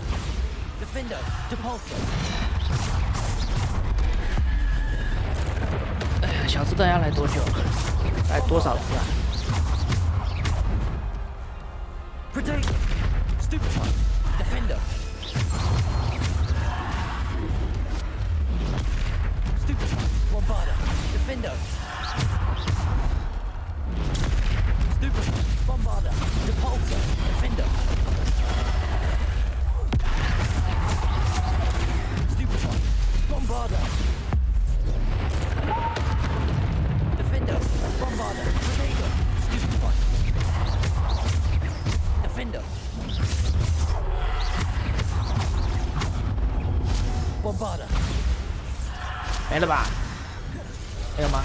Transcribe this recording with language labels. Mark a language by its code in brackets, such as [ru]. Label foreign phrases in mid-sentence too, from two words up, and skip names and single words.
[en] Defender. Depulsor. [zh] 哎呀，小子弹要来多久？来多少次啊 [en] Potato. Stupefy. Defender. Stupefy. Bombarder. Defender. Stupefy. Bombarder. Depulsor. Defender. Stupefy. Bombarder. Defender. Bombarder. Potato. Stupefy. Defender. Bombarder. [zh] 没了吧？还有吗？